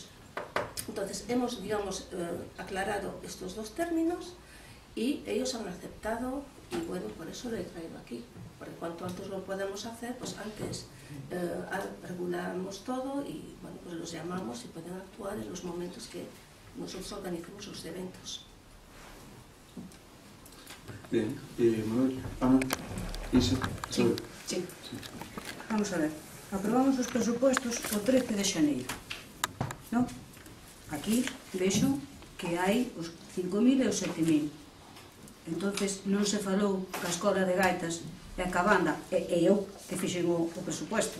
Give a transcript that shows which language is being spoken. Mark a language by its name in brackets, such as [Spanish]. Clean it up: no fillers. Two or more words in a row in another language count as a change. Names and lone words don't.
[Spanish] Entonces, hemos, digamos, aclarado estos dos términos y ellos han aceptado, y bueno, por eso lo he traído aquí, porque cuanto antes lo podamos hacer, pues antes regulamos todo y, bueno, pues los llamamos y pueden actuar en los momentos que nosotros organicemos los eventos. Bien, Manuel, Ana, Isa, sí. [Galician] Vamos a ver, aprobamos os presupostos o 13 de xaneiro, non? Aquí vexo que hai os 5.000 e os 7.000. Entonces non se falou ca escola de gaitas e ca banda, e eu que fixen o presupuesto.